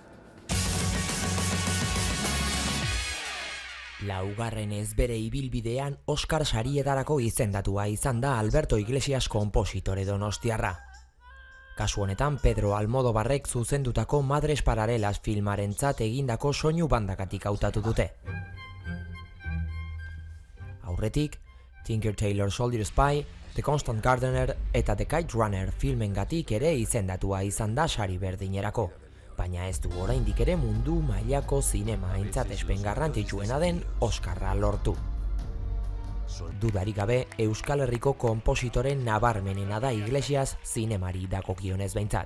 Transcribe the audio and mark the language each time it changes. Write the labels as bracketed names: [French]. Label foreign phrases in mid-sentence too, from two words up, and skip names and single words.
[Basque] Laugarrenez bere ibilbidean Oskar sarietarako izendatua izan da Alberto Iglesias konpositore donostiarra. Kasu honetan Pedro Almodobarrek zuzendutako Madres Paralelas filmarentzat egindako soinu bandagatik hautatu dute. Aurretik, Tinker Tailor Soldier Spy, The Constant Gardener eta The Kite Runner filmengatik ere izendatua izan da sari berdinerako, baina ez du oraindik ere mundu mailako zinema aintzatespen garrantzitsuena den Oskarra lortu. Dudarik gabe, Euskal Herriko konpositoren nabarmenena da Iglesias zinemari dagokionez behintzat.